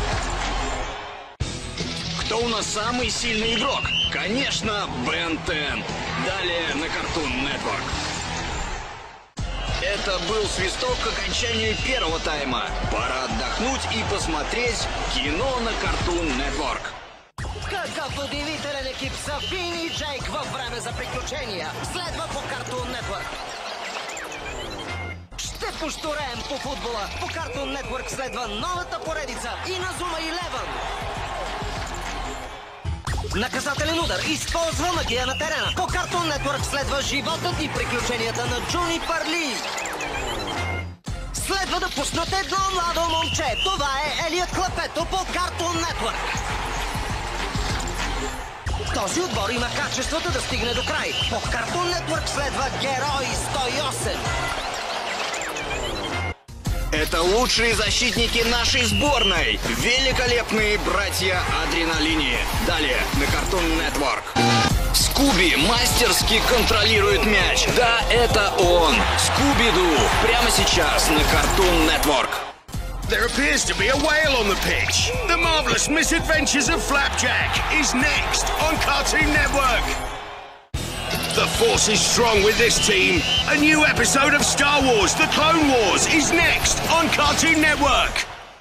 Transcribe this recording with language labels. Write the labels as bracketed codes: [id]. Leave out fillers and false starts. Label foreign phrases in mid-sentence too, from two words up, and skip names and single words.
[ru] Кто у нас самый сильный игрок? Конечно, Бен 10. Далее на Cartoon Network. Это был свисток к окончанию первого тайма. Пора отдохнуть и посмотреть кино на Cartoon Network. [bg] Какъв удивителен екип са Фин и Джейк във Време за приключения. Следва по Cartoon Network. Ще поштуреем по футбола. По Cartoon Network следва новата поредица Inazuma Eleven. Наказателен удар. Използва магия на терена. По Cartoon Network следва животът и приключенията на Джуни Парли. Следва да пуснат едно младо момче. Това е Елиот Клапето по Cartoon Network. Този отбор има качеството да стигне до край. По Cartoon Network следва Герой 108. [ru] Это лучшие защитники нашей сборной. Великолепные братья Адреналини. Далее на Cartoon Network. Скуби мастерски контролирует мяч. Да, это он. Скуби-Ду. Прямо сейчас на Cartoon Network. [en] There appears to be a whale on the pitch. The Marvelous Misadventures of Flapjack is next on Cartoon Network. The force is strong with this team. A new episode of Star Wars: The Clone Wars is next on Cartoon Network.